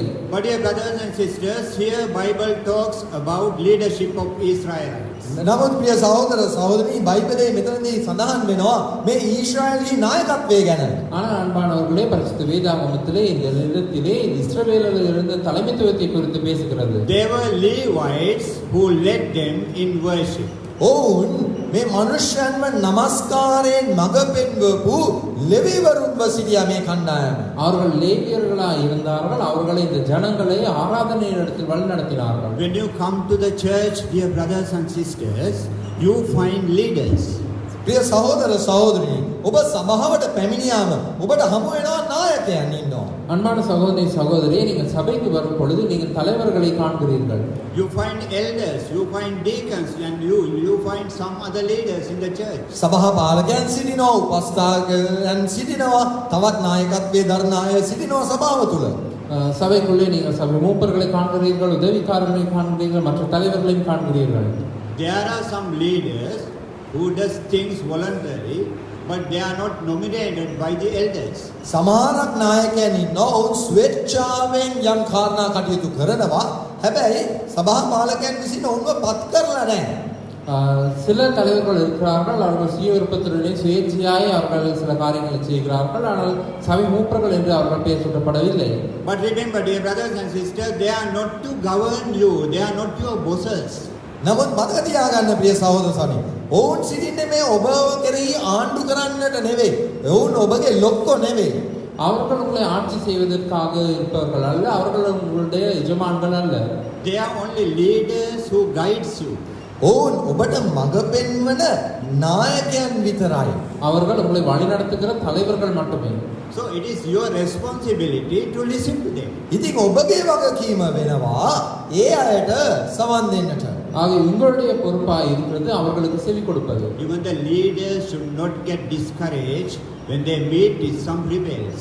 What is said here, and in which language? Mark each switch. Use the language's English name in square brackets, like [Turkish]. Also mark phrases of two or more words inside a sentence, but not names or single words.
[English] But dear brothers and sisters, here Bible talks about leadership of Israelites. [Sinhala] නමුත් ප්‍රිය සහෝදර සහෝදරී බයිබලයේ මෙතනදී සඳහන් වෙනවා මේ ඊශ්‍රායලී නායකත්වය ගැන. [Tamil] ஆனால் அன்பானவர்களே, பரிசுத்த வேதாகமத்திலே இந்த இடத்திலே இஸ்ரவேலர்கள் இருந்த தலைமைத்துவத்தை குறித்து பேசுகிறது. [English] They were Levites who led them in worship. [Sinhala] ඔවුන් මේ මනුෂ්‍යයන්ව නමස්කාරයෙන් මඟ පෙන්වපු ලෙවිවරුන්ව සිටියා මේ කණ්ඩායම. [Tamil] அவர்கள் லேவியர்களாய் இருந்தார்கள். அவர்களை இந்த ஜனங்களை ஆராதனை இடத்தில் வழிநடத்தினார்கள். [English] When you come to the church, dear brothers and sisters, you find leaders. [Sinhala] ප්‍රිය සහෝදර සහෝදරී, ඔබ සභාවට පැමිණියාම ඔබට හමු වෙනවා නායකයන් ඉන්නවා. [Tamil] அன்பான சகோதரி சகோதரியே, நீங்கள் சபைக்கு வரும் பொழுது நீங்கள் தலைவர்களை காண்கிறீர்கள். [English] You find elders, you find deacons, and you find some other leaders in the church. [Sinhala] සභා පාලකයන් සිටිනවා, උපස්ථායකයන් සිටිනවා, තවත් නායකත්වයේ දරන අය සිටිනවා සභාව තුල. [Tamil] சபைக்குள்ளே நீங்கள் சபை மூப்பர்களை காண்கிறீர்கள், உதவிக்காரர்களை காண்கிறீர்கள், மற்ற தலைவர்களையும் காண்கிறீர்கள். [English] There are some leaders who does things voluntarily, but they are not nominated by the elders. [Sinhala] සමහරක් නායකයන් ඉන්නවා, ඔවුන් ස්වේච්ඡාවෙන් යම් කාරණා කටයුතු කරනවා. හැබැයි සභා පාලකයන් විසින් ඔවුන්ව පත් කරලා නැහැ. [Tamil] சில தலைவர்கள் இருக்கிறார்கள், அவர்கள் சுய விருப்பத்துடனே சுயேட்சையாய் அவர்கள் சில காரியங்களை செய்கிறார்கள். ஆனால் சபை மூப்பர்கள் என்று அவர்கள் பெயர் சூட்டப்படவில்லை. [English] But remember, dear brothers and sisters, they are not to govern you, they are not your bosses. [Sinhala] නමුත් මතක තියාගන්න ප්‍රිය සහෝදර සහෝදරි, ඔවුන් සිටින්නේ මේ ඔබව කෙරෙහි ආණ්ඩු කරන්නට නෙවෙයි. ඔවුන් ඔබගේ ලොක්කෝ නෙවෙයි. [Tamil] அவர்கள் உங்களை ஆட்சி செய்வதற்காக இருப்பவர்கள் அல்ல, அவர்கள் உங்களுடைய எஜமான்கள் அல்ல. [English] They are only leaders who guides you. [Sinhala] ඔවුන් ඔබට මඟ පෙන්වන නායකයන් විතරයි. [Tamil] அவர்கள் உங்களை வழிநடத்துகிற தலைவர்கள் மட்டுமே. [English] So it is your responsibility to listen to them. [Sinhala] ඉතින් ඔබගේ වගකීම වෙනවා ඒ අයට සවන් දෙන්නට. [Tamil] ஆக உங்களுடைய பொறுப்பாக இருக்கிறது அவர்களுக்கு செவி கொடுப்பது. [English] Even the leaders should not get discouraged when they meet with some rebels.